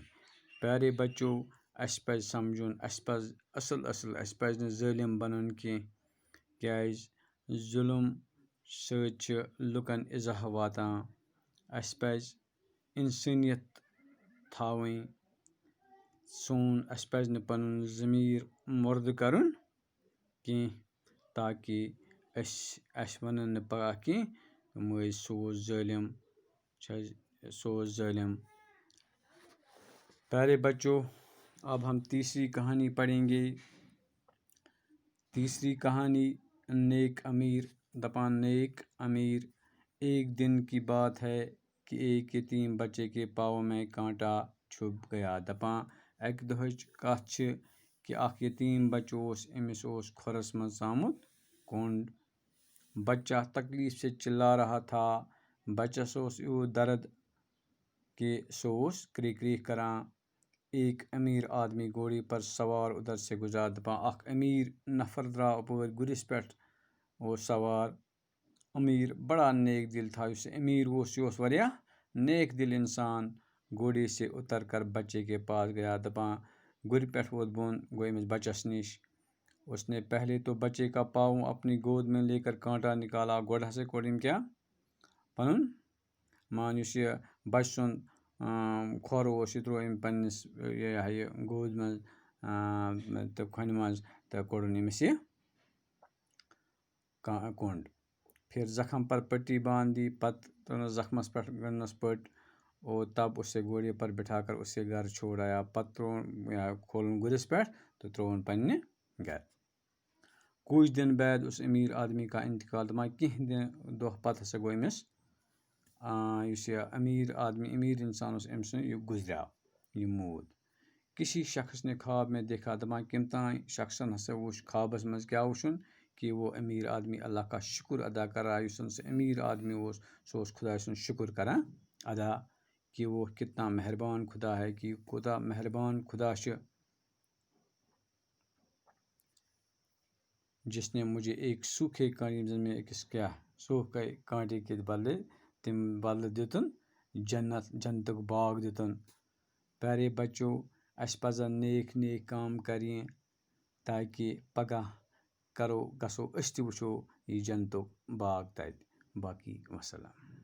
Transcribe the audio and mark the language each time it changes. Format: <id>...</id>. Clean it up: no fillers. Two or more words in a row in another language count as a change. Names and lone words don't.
<ur>پیارے بچو،</ur> <ks>اس پزِ سمجھن، اس پز اصل اس پزِ نہٕ ظٲلم بنُن کینٛہہ، کیازِ ظلم سۭتۍ چھِ لُکن اِزاہ واتان۔ اس پزِ انسٲنیت تھاوٕنۍ سون، اس پزِ نہٕ پنُن ضمیر مُرد کرُن کینٛہہ، تاکہ اسہِ ونن نہٕ پگاہ کینٛہہ یِم ٲسۍ سُہ اوس ظٲلم، سُہ اوس ظٲلم۔</ks> <ur>پیارے بچوں، اب ہم تیسری کہانی پڑھیں گے۔ تیسری کہانی نیک امیر۔</ur> <ks>دپان نیک امیر۔</ks> <ur>ایک دن کی بات ہے کہ ایک یتیم بچے کے پاؤں میں کانٹا چھپ گیا۔</ur> <ks>دپان اکہ دۄہٕچ کتھ چھ کہ اکھ یتیم بچہ اوس، أمس اوس کھۄرس منٛز ژامُت کونڈ۔</ks> <ur>بچہ تکلیف سے چلا رہا تھا۔</ur> <ks>بچس اوس یوت درد کہ سُہ اوس کریک کریک کران۔</ks> <ur>ایک امیر آدمی گھوڑے پر سوار ادھر سے گزرا۔</ur> <ks>دپان اکھ امیر نفر درٛاو اپٲرۍ گُرِس پٮ۪ٹھ اوس سوار۔</ks> <ur>امیر بڑا نیک دل تھا۔</ur> <ks>یُس امیر اوس یہ اوس واریاہ نیک دل انسان۔</ks> <ur>گھوڑے سے اتر کر بچے کے پاس گیا۔</ur> <ks>دپان گُرِ پٮ۪ٹھ ووت بۄن، گوٚو أمِس بچس نِش۔</ks> <ur>اس نے پہلے تو بچے کا پاؤں اپنی گود میں لے کر کانٹا نکالا۔</ur> <ks>گۄڈٕ ہسا کوٚر أمۍ کیٛاہ؟ پنُن یُس یہِ بچہٕ سُنٛد کھۄر اوس یہِ ترٛوو أمۍ پننِس یہِ گود منٛز تہٕ کھۄنہِ منٛز، تہٕ کوٚڑُن أمِس یہِ کونڈ۔</ks> <ur>پھر زخم پر پٹی باندھ دی،</ur> <ks>پتہٕ ترٛٲونس زخمس پٮ۪ٹھ گٔنڈنس پٔٹۍ،</ks> <ur>اور تب اسے گھوڑے پر بٹھا کر اسے گھر چھوڑ آیا۔</ur> <ks>پتہٕ ترٛووُن کھولُن گُرِس پٮ۪ٹھ تہٕ ترٛووُن پننہِ گھر۔</ks> <ur>کچھ دن بعد اس امیر آدمی کا انتقال۔</ur> <ks>دپان کینٛہہ دۄہ پتہٕ ہسا گوٚو أمِس یُس یہِ أمیٖر آدمی أمیٖر اِنسان اوس أمۍ سُنٛد یہِ گُزریٛوو یہِ موٗد</ks> <ur>کسی شخص نے خواب میں دیکھا</ur> <ks>دَپان کٔمۍ تام شخصن ہسا وُچھ خوابَس منٛز کیٛاہ وُچھُن</ks> <ur>کہ وہ أمیٖر آدمی اللہ کا شُکر ادا کر رہا ہے</ur> <ks>یُس زَن سُہ أمیٖر آدمی اوس سُہ اوس خۄداے سُنٛد شُکر کران ادا</ks> <ur>کہ وہ کتنا مہربان خدا ہے</ur> <ks>کہ کوٗتاہ مہربان خدا چھُ</ks> <ur>جس نے مجھے ایک سوکھے کانٹے</ur> <ks>ییٚمہِ زَن مےٚ أکِس کیٛاہ</ks> <ur>سوکھے کانٹے کے بدلے</ur> <ks>تَمہِ بدلہٕ دیُتُن جنتُک باغ دیُتُن</ks> <ur>پیارے بچو</ur> <ks>اَسہِ پَزَن نیک نیک کام کَرٕنۍ تاکہِ پگاہ گژھو أسۍ تہِ وٕچھو یہِ جنتُک باغ تَتہِ باقٕے وَسلام</ks>